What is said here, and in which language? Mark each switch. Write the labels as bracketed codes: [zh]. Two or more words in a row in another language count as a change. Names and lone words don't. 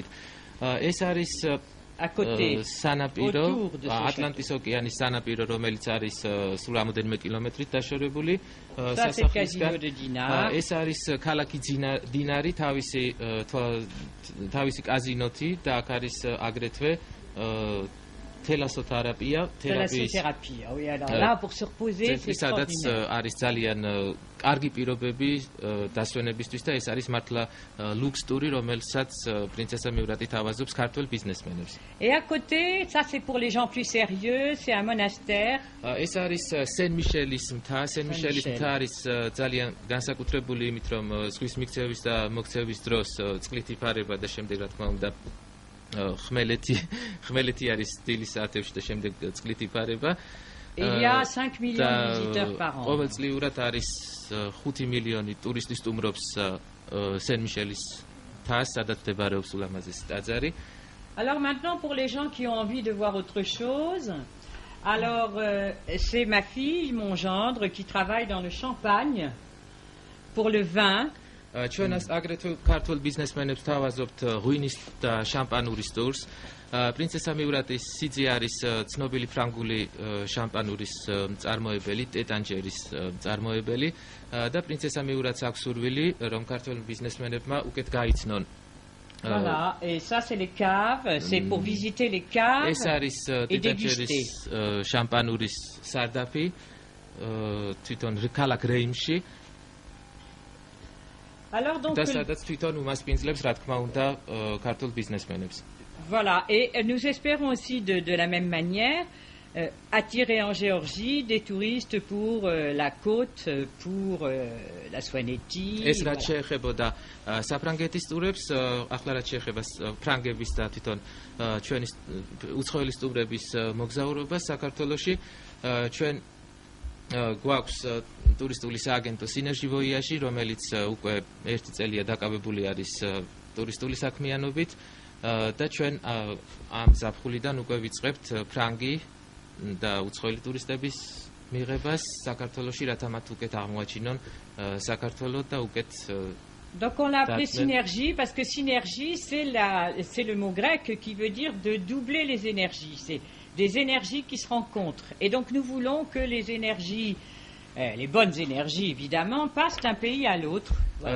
[ka] ეს არის სანაპირო, ატლანტის ოკეანის სანაპირო, რომელიც არის სულ რამოდენიმე კილომეტრით დაშორებული სასახლისგან. ეს არის ქალაქი დინარი, თავისი კაზინოთი და აქ არის აგრეთვე თელასოთერაპია, [fr] oui, alors là pour se reposer c'est [ka] სადაც არის ძალიან კარგი პირობები დასვენებისთვის და ეს არის მართლა ლუქს ტური, რომელსაც პრინცესა მიურატი თავაზობს ქართველ ბიზნესმენებს. [fr] Et à côté, ça c'est pour les gens plus sérieux, c'est un monastère. [ka] ეს არის სენ-მიშელის მთა. სენ-მიშელის მთა არის ძალიან განსაკუთრებული იმით, რომ ზღვის მიქცევის და მოქცევის დროს წყლით იფარება და შემდეგ რა თქმა უნდა ხმელეთი არის სტილის საათებში და შემდეგ წყლით იფარება. [fr] Il y a 5 millions de visiteurs par an. [ka] ყოველწლიურად არის 5 მილიონი ტურისტი სტუმრობს სენ-მიშელის მთას, სადაც მდებარეობს ულამაზესი ტაძარი. [fr] Alors maintenant pour les gens qui ont envie de voir autre chose, alors c'est ma fille, mon gendre qui travaille dans le champagne pour le vin. [ka] ჩვენას აგრეთვე ქართულ ბიზნესმენებს თავაზობთ ღვინის და შამპანურის ტურს. პრინცესა მიურატის სიძე არის ცნობილი ფრანგული შამპანურის მწარმოებელი, ტეტანჯერის მწარმოებელი და პრინცესა მიურატს აქვს სურვილი, რომ ქართულ ბიზნესმენებმა უკეთ გაიცნონ. [fr] Voilà, et ça c'est les caves, c'est pour visiter les caves. [ka] ეს არის ტეტანჯერის შამპანურის სარდაფი თვითონ ქალაქ რეიმში. [fr] Alors donc voilà, et nous espérons aussi de la même manière attirer en Géorgie des touristes pour la côte, pour la Swaneti. [ka] ეს რაც შეეხებოდა საფრანგეთის ტურებს, ახლა რაც შეეხება ფრანგების და თვითონ ჩვენი უცხოელი სტუმრების მოგზაურობას საქართველოში, ჩვენ გვაქვს ტურისტული სააგენტო სინერჟი ვოიაჟი, რომელიც უკვე 1 წელია დაკავებული არის ტურისტული საქმიანობით და ჩვენ ამ ზაფხულიდან უკვე ვიწყებთ ფრანგი და უცხოელი ტურისტების მიღებას საქართველოში, რათა მათ უკეთ აღმოაჩინონ საქართველოს და უკეთ. [fr] Donc on l'a appelé synergie parce que synergie c'est le mot grec qui veut dire de doubler les énergies. C'est des énergies qui se rencontrent. Et donc nous voulons que les énergies les bonnes énergies, évidemment, passent d'un pays à l'autre. Voilà.